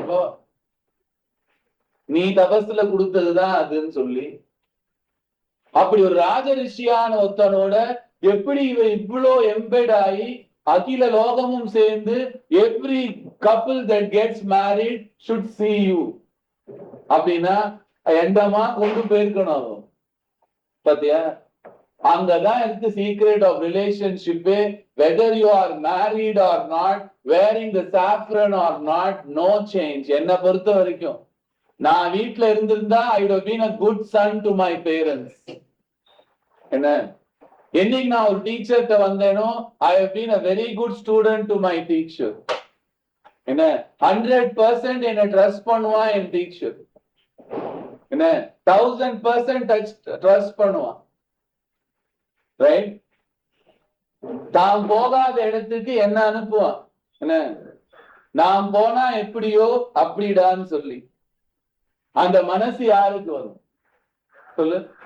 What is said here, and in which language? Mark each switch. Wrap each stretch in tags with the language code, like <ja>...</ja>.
<ta>இப்போ நீ தபஸ்ல கொடுத்ததுதான் அதுன்னு சொல்லி, அப்படி ஒரு ராஜ ரிஷியான ஒருத்தனோட எப்படி இவ இவ்வளோ எம்பெட் ஆகி அகில லோகமும் சேர்ந்து</ta> <en>every couple that gets married should see you</en> <ta>அப்படின்னா எந்தமா கொண்டு போயிருக்கணும். பாத்தியா? அங்கதான் இருக்கு</ta> <en>Secret of relationship. whether you are married or not, wearing the saffron or not, no change.</en> <ta>என்ன பொறுத்த வரைக்கும் நான் வீட்டுல இருந்திருந்தா</ta> <en>I would have been a good son to my parents.</en> <ta>என்ன என்னைக்கு நான் ஒரு டீச்சர்கிட்ட வந்தேனோ</ta> <en>I have been a very good student to my teacher.</en> <ta>என்ன 100% என்ன ட்ரஸ்ட் பண்ணுவான் என் டீச்சர். என்ன 1000% ட்ரஸ்ட் பண்ணுவான். ரைட்? தான் போகாத இடத்துக்கு என்ன அனுப்புவான். என்ன நான் போனா எப்படியோ அப்படிடான்னு சொல்லி அந்த மனசு யாருக்கு வரும் சொல்லு.</ta>